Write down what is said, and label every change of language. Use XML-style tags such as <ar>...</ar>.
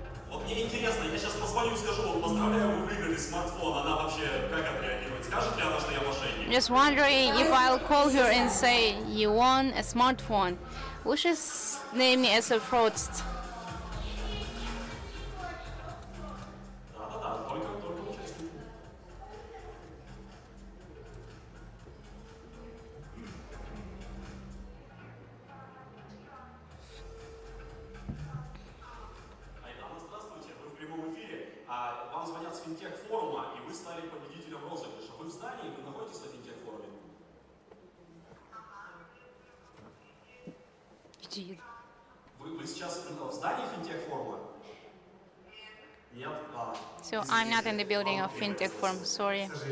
<ru>Вот мне интересно, я сейчас позвоню и скажу, вот поздравляю, вы выиграли смартфон, она вообще как отреагирует? Скажет ли она, что я мошенник?</ru> <en>Just wondering if I'll call her and say you won a smartphone. Will she name me as a fraudster?</en> <ru>Да-да-да, только участник. Айдана, здравствуйте, вы в прямом эфире. Вам звонят с Fintech форума, и вы стали победителем розыгрыша. Вы в здании, вы находитесь на Fintech форуме? Вы сейчас в здании Fintech форума? Нет?</ru> <en>So I'm not in the building of Fintech Forum, sorry.</en>